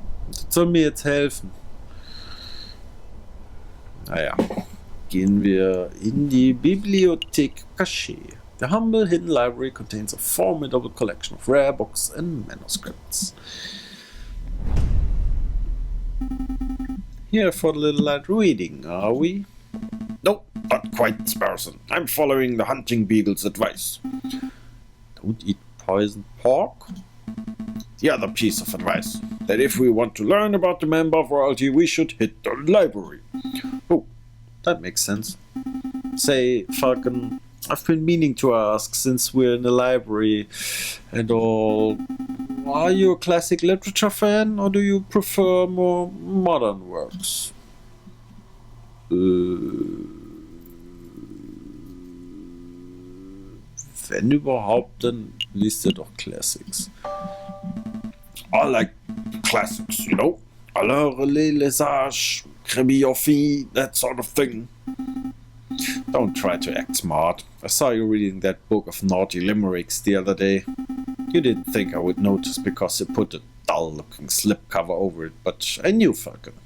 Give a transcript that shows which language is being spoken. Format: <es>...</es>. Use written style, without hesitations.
<de>Das soll mir jetzt helfen. Naja, gehen wir in die Bibliothek Cachet.</de> <en>The humble hidden library contains a formidable collection of rare books and manuscripts. Here for a little light reading, are we? No, not quite, Sparson. I'm following the hunting beagle's advice. Don't eat poisoned pork? The other piece of advice, that if we want to learn about the member of royalty, we should hit the library. Oh, that makes sense. Say, Falcon, I've been meaning to ask, since we're in the library and all, are you a classic literature fan, or do you prefer more modern works?</en> <de>Wenn überhaupt, dann liest er doch Classics.</de> <en>I like classics, you know.</en> <fr>Alors les sages,</fr> <en>Crémilloffi, that sort of thing. Don't try to act smart. I saw you reading that book of naughty limericks the other day. You didn't think I would notice because you put a dull-looking slipcover over it, but I knew, Falcon.</en>